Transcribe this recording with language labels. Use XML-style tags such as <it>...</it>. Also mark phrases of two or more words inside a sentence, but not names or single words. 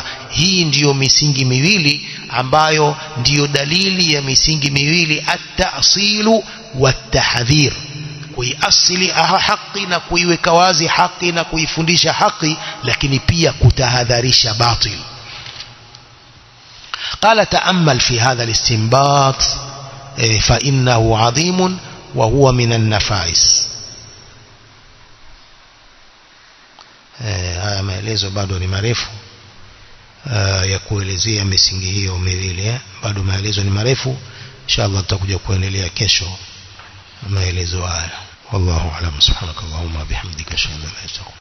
<sw>Hii ndiyo misingi miwili ambayo ndiyo dalili ya misingi miwili:</sw> <ar>التأصيل والتحذير,</ar> <sw>kuiasili haki na kuiweka wazi haki na kuifundisha haki, lakini pia kutahadharisha batil.</sw> <ar>قال تأمل في هذا الاستنباط فإنه عظيم وهو من النفائس.</ar> <sw>haya maelezo bado ni marefu ya kuelezea misingi hiyo miwili, bado maelezo ni marefu. Inshallah tutakuja kuendelea kesho maelezo haya.</sw> <ar>والله أعلم. سبحانك اللهم بحمدك أشهد أن لا إله إلا أنت</ar>